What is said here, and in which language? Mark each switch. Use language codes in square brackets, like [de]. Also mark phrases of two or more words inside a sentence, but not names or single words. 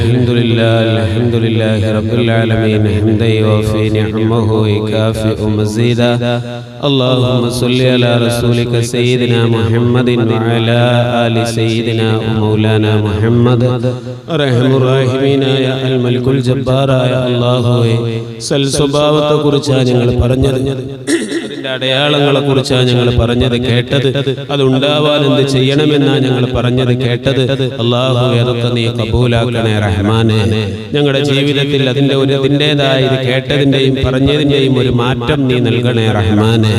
[ar] الحمد لله رب العالمين حمدا يوافي نعمه ويكافئ مزيدا. اللهم صل على رسولك سيدنا محمد وعلى آل سيدنا ومولانا محمد. أرحم الراحمين يا الملك الجبار يا الله. [ml] സൽ സ്വഭാവത്തെക്കുറിച്ചാണ് ഞങ്ങൾ പറഞ്ഞത്, അതിൻ്റെ അടയാളങ്ങളെക്കുറിച്ചാണ് ഞങ്ങൾ പറഞ്ഞത് കേട്ടത്, അതുണ്ടാവാൻ എന്ത് ചെയ്യണമെന്നാണ് ഞങ്ങൾ പറഞ്ഞത് കേട്ടത്. അല്ലാഹു അതൊക്കെ നീ കബൂലാക്കണേ റഹ്മാനെ. ഞങ്ങളുടെ ജീവിതത്തിൽ അതിൻ്റെതായ ഇത് കേട്ടതിൻ്റെയും പറഞ്ഞതിൻ്റെയും ഒരു മാറ്റം നീ നൽകണേ റഹ്മാനെ.